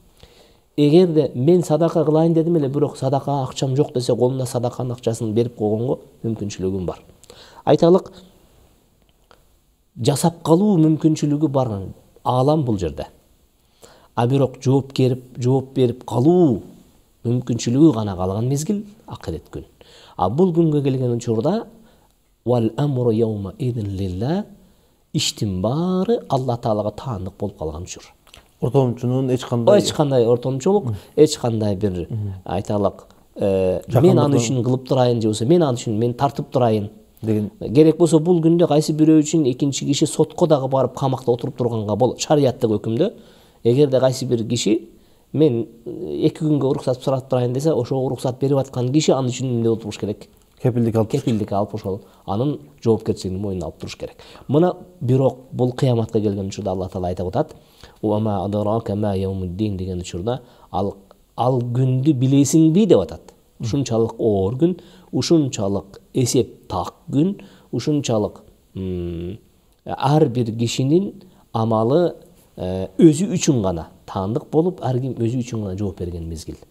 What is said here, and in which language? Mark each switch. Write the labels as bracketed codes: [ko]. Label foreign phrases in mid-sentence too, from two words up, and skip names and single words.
[ky] Эгерде мен садака кылайын дедим эле, бирок садакага акчам жок десе, колумда садаканын акчасын берип койгонго мүмкүнчүлүгүм бар. Айталык жасап калуу мүмкүнчүлүгү бар аалам бул жерде. А бирок жооп берип калуу мүмкүнчүлүгү гана калган мезгил акырет күн. А бул күнгө келген учурда [ar] والأمر يومئذ لله, [ky] иштин баары Алла Таалага таандык болуп калган учур. Ортомчунун эч кандай ортомчулук, эч кандай бир айталык мен аны үчүн кылып турайын же болбосо мен аны үчүн мен тартып турайын деген керек болсо бул күндө кайсы бирөө үчүн экинчи киши сотко дагы барып камакта отуруп турганга болот. Шарияттык өкүмдө эгерде кайсы бир киши мен 2 күнгө уруксат сурап турайын десе, ошого уруксат берип аткан киши аны үчүн эмне болуп туруш керек? Кепилдик алып ошол анын жоопкерчилигин мойнуна алып туруш керек. Мына бирок бул кыяматка келген учурда Алла Таала айтып атат: [ar] "وما أدراك ما يوم الدين" [ky] деген учурда ал күндү билесиңби деп атат. Ушунчалык оор күн, ушунчалык эсеп так күн, ушунчалык ар бир кишинин амалы өзү үчүн гана таандык болуп, ар ким өзү үчүн гана жооп берген мезгил.